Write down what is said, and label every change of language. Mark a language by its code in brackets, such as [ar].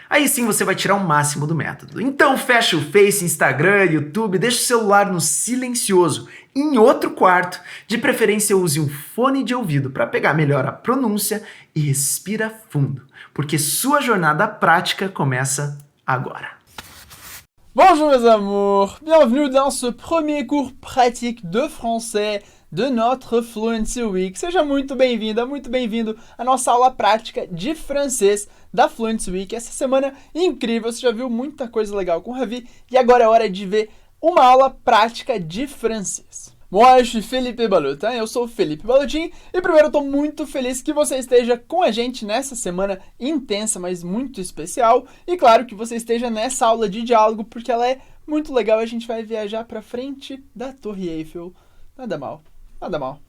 [pt] Aí sim você vai tirar o máximo do método. Então fecha o Face, Instagram, YouTube, deixa o celular no silencioso, em outro quarto, de preferência use um fone de ouvido para pegar melhor a pronúncia e respira fundo, porque sua jornada prática começa agora. [fr] Bonjour mes amours, bienvenue dans ce premier cours pratique de français de notre Fluency Week. [pt] Seja muito bem-vinda, muito bem-vindo à nossa aula prática de francês da Fluency Week. Essa semana incrível, você já viu muita coisa legal com o Ravi e agora é hora de ver uma aula prática de francês. [fr] Moi, je suis [pt] Felipe Balotin, eu sou Felipe Balotin e primeiro eu tô muito feliz que você esteja com a gente nessa semana intensa, mas muito especial e claro que você esteja nessa aula de diálogo porque ela é muito legal, a gente vai viajar pra frente da Torre Eiffel, nada mal, nada mal.